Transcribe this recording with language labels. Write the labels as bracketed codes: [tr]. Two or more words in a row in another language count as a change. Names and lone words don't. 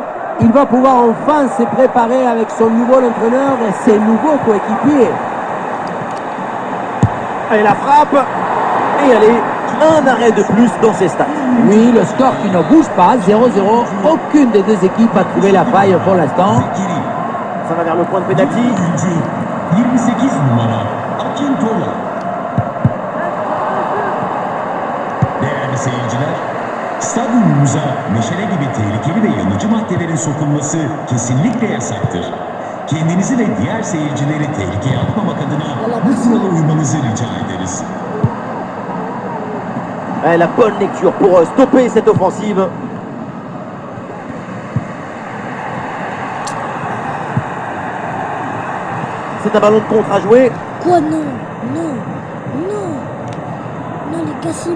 [fr] Il va pouvoir enfin se préparer avec son nouveau entraîneur et ses nouveaux coéquipiers. Et la frappe. Et allez, un arrêt de plus dans ces stats. Oui, le score qui ne bouge pas, 0-0. Aucune des deux équipes a trouvé la faille pour l'instant. Ça va vers le point de pénalty. [tr] Oyuncu 28 numara Akintola. Değerli seyirciler, stadyumumuza meşale gibi tehlikeli ve yanıcı maddelerin sokulması kesinlikle yasaktır. Kendinizi ve diğer seyircileri tehlikeye atmamak adına bu kurala uymanızı rica ederiz. [fr] La bonne lecture pour stopper cette offensive. C'est un ballon de contre à jouer. Quoi, non? Non! Non! Non, les gars, c'est